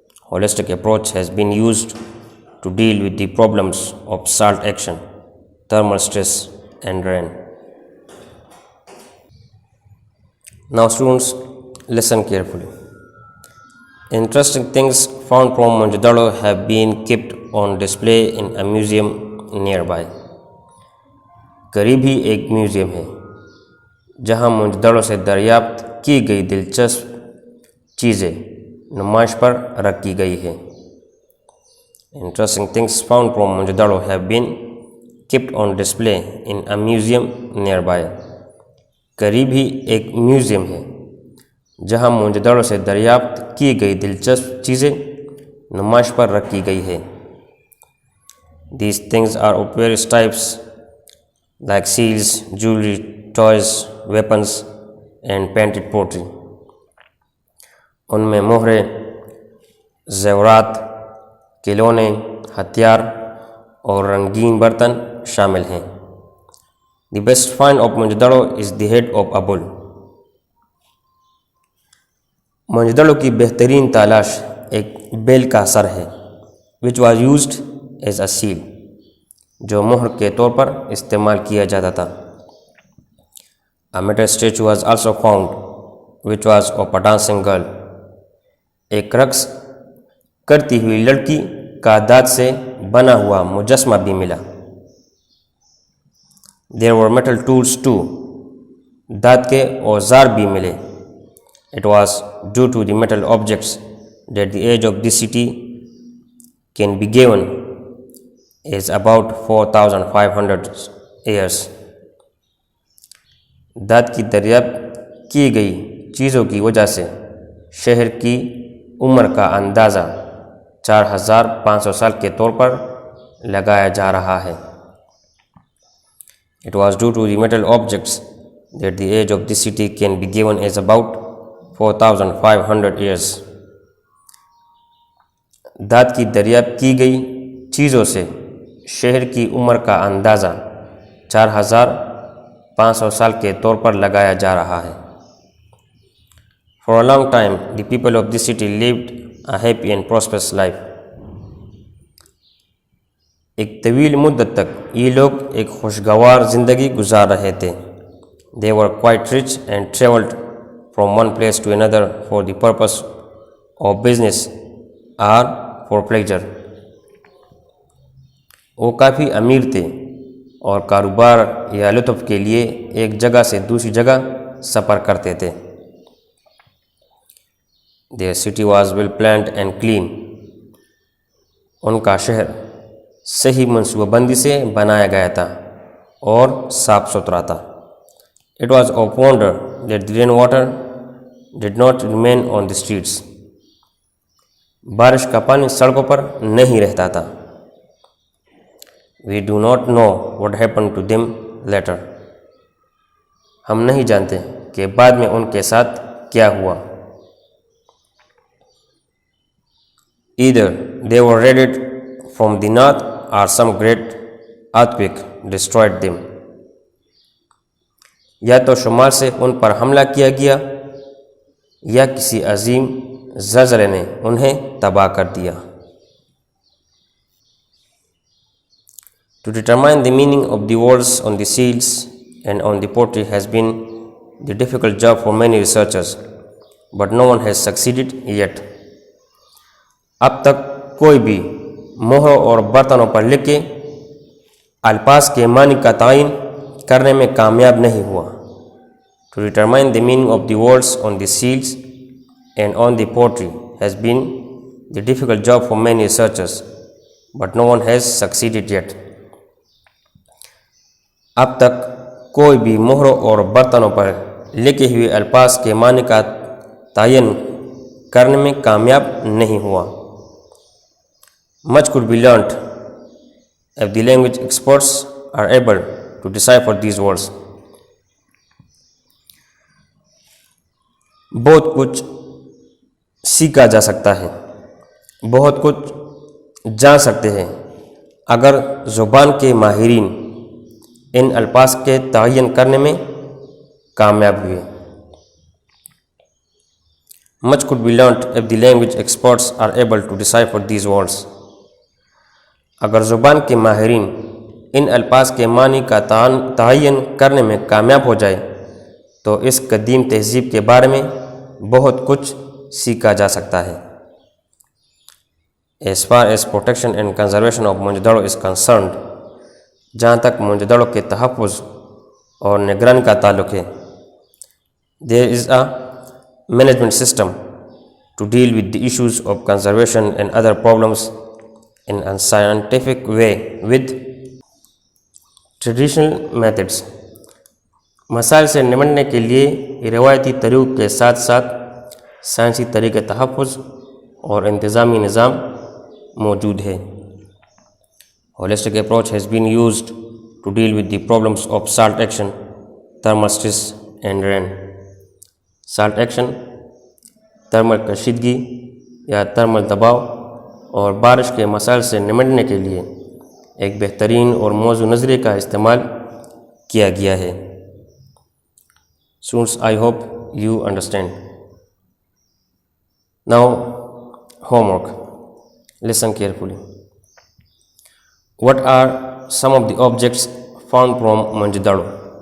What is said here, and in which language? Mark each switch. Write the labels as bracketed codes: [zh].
[en] Holistic approach has been used to deal with the problems of salt action, thermal stress, and rain. Now students, listen carefully. Interesting things found from Mohenjo-daro have been kept on display in a museum nearby. [ur] قریب ہی ایک museum ہے جہاں موہنجو-دڑو سے دریافت کی گئی دلچسپ چیزیں نمائش پر رکھی گئی ہے. [en] Interesting things found from Mohenjo-daro have been kept on display in a museum nearby. [ur] قریب ہی ایک میوزیم ہے جہاں موہنجو-دڑو سے دریافت کی گئی دلچسپ چیزیں نمائش پر رکھی گئی ہے. [en] These things are of various types, like seals, jewelry, toys, weapons, and painted pottery. [ur] ان میں مہرے، زیورات، کھلونے، ہتھیار اور رنگین برتن شامل ہیں. [en] The best find of Mohenjo-daro is the head of a bull. [ur] موہنجو-دڑو کی بہترین تالاش ایک بیل کا سر ہے [en] which was used as a seal، [ur] جو مہر کے طور پر استعمال کیا جاتا تھا. [en] A metal statue was also found, which was of a dancing girl. [ur] ایک رقص کرتی ہوئی لڑکی کا دھات سے بنا ہوا مجسمہ بھی ملا. [en] There were metal tools too. [ur] دھات کے اوزار بھی ملے. [en] It was due to the metal objects that the age of this city can be given as about 4,500 years. [ur] دھات کی دریافت کی گئی چیزوں کی وجہ سے شہر کی عمر کا اندازہ 4,500 سال کے طور پر لگایا جا رہا ہے. [en] It was due to the metal objects that the age of this city can be given as about 4,500 years. [ur] دھات کی دریافت کی گئی چیزوں سے شہر کی عمر کا اندازہ 4,500 سال کے طور پر لگایا جا رہا ہے. [en] For a long time, the people of this city lived a happy and prosperous life. [ur] ایک طویل مدت تک یہ لوگ ایک خوشگوار زندگی گزار رہے تھے. [en] They were quite rich and traveled from one place to another for the purpose of business or for pleasure. [ur] وہ کافی امیر تھے اور کاروبار یا لطف کے لیے ایک جگہ سے دوسری جگہ سفر کرتے تھے. [en] Their city was well planned and clean. [ur] ان کا شہر صحیح منصوبہ بندی سے بنایا گیا تھا اور صاف ستھرا تھا. [en] It was of wonder that the rain water did not remain on the streets. [ur] بارش کا پانی سڑکوں پر نہیں رہتا تھا. [en] We do not know what happened to them later. [ur] ہم نہیں جانتے کہ بعد میں ان کے ساتھ کیا ہوا. [en] Either they were raided from the north or some great earthquake destroyed them. [ur] یا تو شمال سے ان پر حملہ کیا گیا یا کسی عظیم زلزلے نے انہیں تباہ کر دیا. [en] To determine the meaning of the words on the seals and on the pottery has been the difficult job for many researchers, but no one has succeeded yet. [ur] اب تک کوئی بھی مہروں اور برتنوں پر لکھے الفاظ کے معنی کا تعین کرنے میں کامیاب نہیں ہوا. [en] To determine the meaning of the words on the seals and on the pottery has been the difficult job for many researchers, but no one has succeeded yet. [ur] اب تک کوئی بھی مہروں اور برتنوں پر لکھے ہوئے الفاظ کے معنی کا تعین کرنے میں کامیاب نہیں ہوا. [en] Much could be learnt if the language experts are able to decipher these words. [ur] بہت کچھ سیکھا جا سکتا ہے، بہت کچھ جان سکتے ہیں اگر زبان کے ماہرین ان الفاظ کے تعین کرنے میں کامیاب ہوئے. [en] Much could be learnt if the language experts are able to decipher these words. [ur] اگر زبان کے ماہرین ان الفاظ کے معنی کا تعین کرنے میں کامیاب ہو جائے تو اس قدیم تہذیب کے بارے میں بہت کچھ سیکھا جا سکتا ہے. [en] As far as protection and conservation of Mohenjo is concerned, [ur] جہاں تک موئنجو کے تحفظ اور نگرانی کا تعلق ہے, [en] there is a management system to deal with the issues of conservation and other problems in a scientific way with traditional methods. [ur] مسائل سے نمٹنے کے لیے روایتی طریقوں کے ساتھ ساتھ سائنسی طریقے تحفظ اور انتظامی نظام موجود ہے. [en] Holistic approach has been used to deal with the problems of salt action, thermal stress and rain. [ur] Salt action, thermal کشیدگی یا تھرمل دباؤ اور بارش کے مسائل سے نمٹنے کے لیے ایک بہترین اور موزوں نظریے کا استعمال کیا گیا ہے. [en] Students, I hope you understand. Now, homework. Listen carefully. What are some of the objects found from Mohenjo-daro?